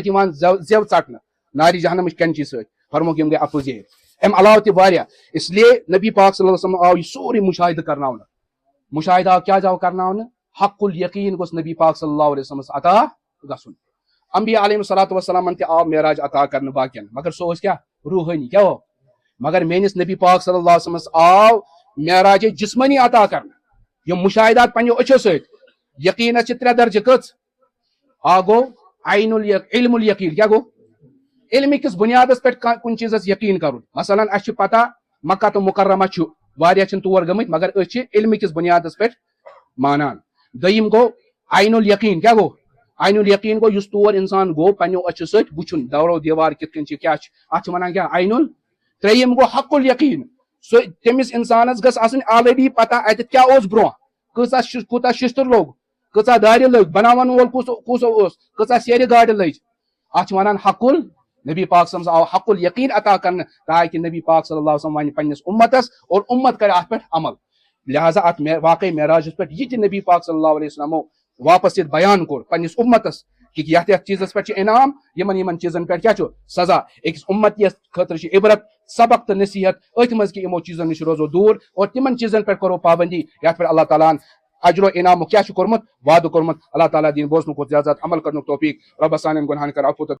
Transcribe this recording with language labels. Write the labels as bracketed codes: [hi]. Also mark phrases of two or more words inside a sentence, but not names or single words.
[ks] یوان زیو ژٹنہٕ ناری جہنمٕچ کینچی سۭتۍ فرموک یم گئی اپوزیٹ ام علاوہ تہ واریاہ اس لیے نبی پاک [ar] صلی اللہ علیہ وسلم [ks] آو یہ سورُے مشاہدہ کرناونہٕ مشاہدہ آو کیا کرناونہٕ [ar] حق الیقین [ks] گوٚژھ نبی پاک [ar] صلی اللہ علیہ وسلم [ks] عطا گژھُن انبیاء [ar] علیہ الصلوۃ والسلام [ks] تہ آو معراج عطا کرنہٕ باقین مگر سُہ اوس کیا روحانی کیا ہو مگر میٲنِس نبی پاک [ar] صلی اللہ علیہ وسلم [ks] آو معراج جسمانی عطا کرنہٕ یم مشاہدات پننیو أچھو سۭتۍ یقینس چھِ ترٛےٚ درجہٕ کٔژ اکھ گوٚو عین [ar] علم الیقین [ks] کیا گوٚو علم کس بنیادس پٮ۪ٹھ کُنہِ چیٖزس یقین کرُن مثلاً اسہِ چھُ پتہ مکہ تہٕ مکرمہ چھُ واریاہ چھِنہٕ تور گٔمٕتۍ مگر أسۍ چھِ علم کس بنیادس پٮ۪ٹھ مانان دوٚیِم گوٚو [ar] عین الیقین [ks] کیا گوٚو عین الیقین گوٚو یُس تور انسان گوٚو پننیو أچھو سۭتۍ وٕچھُن دورو دیوار کِتھ کٔنۍ چھِ کیاہ چھِ اتھ چھِ ونان کیاہ عین ترٛیٚیِم گوٚو [ar] حق الیقین [ks] سُہ تٔمِس انسانس گژھِ آسٕنۍ آلریڈی پتہ اتٮ۪تھ کیاہ اوس برونٛہہ کوٗتاہ شستر لوٚگ کۭژاہ دارِ لٔگۍ بناون وول کُس اوس کۭژاہ سیرِ گاڑِ لٔج اتھ چھِ ونان حق نبی پاک [ar] صلی اللہ علیہ وسلم [ks] آو [ar] حق الیقین [ks] عطا کرنہٕ تاکہ نبی پاک صلی اللہ علیہ وسلم ونہِ پننس امتس اور امت کرِ اتھ پٮ۪ٹھ عمل لہذا ات واقعی معراجس پٮ۪ٹھ یہ تہِ نبی پاک صلی اللہ علیہ وسلمو واپس ییٚتہِ بیان کوٚر پننس امتس کہ یتھ چیزس پٮ۪ٹھ چھُ انعام یمن چیزن پٮ۪ٹھ کیاہ چھُ سزا أکِس امتیس خٲطرٕ چھِ عبرت سبق تہٕ نصیحت أتھۍ منٛز کہ یِمو چیزن نش روزو دوٗر اور تمن چیزن پٮ۪ٹھ کرو پابندی یتھ پٮ۪ٹھ اللہ تعالیٰ ہن اجر و انعامُک کیاہ چھُ کوٚرمُت وعدٕ کوٚرمُت اللہ تعالیٰ دِنۍ بوزنُک زیادٕ زیادٕ عمل کرنُک توفیق رۄبس سانٮ۪ن گۄنہن کر عفو